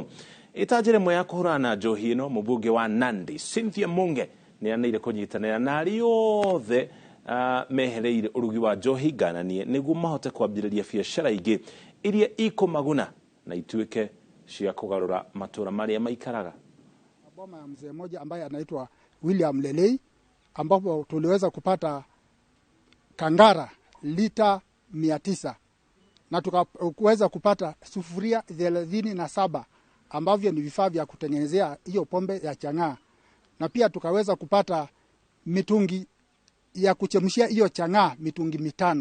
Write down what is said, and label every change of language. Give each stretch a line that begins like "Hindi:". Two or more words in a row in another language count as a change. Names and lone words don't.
Kikuyu: Ĩta njĩra ĩmwe ya kũhũrana na njohi ĩno, mũmbunge wa Nandi Cynthia Munge nĩanĩire kũnyitanĩra na arĩa othe mehereire ũrugi wa njohi ngananie nĩguo mahote kwambĩrĩria biacara ingĩ iria ikũmaguna na ituĩke cia kũgarũra matũra marĩa maikaraga.
Swahili: Boma ya mzee mmoja ambaye anaitwa William Lelei, ambapo tuliweza kupata kangara lita 900 na tukaweza kupata sufuria 37 ambavyo ni vifaa vya kutengenezea hiyo pombe ya Chang'aa, na pia tukaweza kupata mitungi ya kuchemshia hiyo Chang'aa mitungi 5.